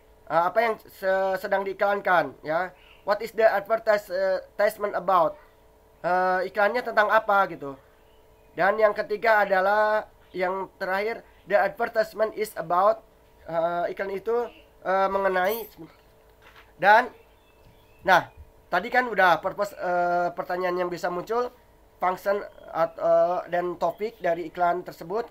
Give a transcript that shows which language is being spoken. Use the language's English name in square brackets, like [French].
[Indonesian] Apa yang sedang diiklankan ya. [English] What is the advertisement about? [Indonesian] Iklannya tentang apa gitu. Dan yang ketiga adalah yang terakhir, [English] the advertisement is about, [Indonesian] iklan itu mengenai. Dan nah, tadi kan udah purpose, pertanyaan yang bisa muncul, function dan topik dari iklan tersebut.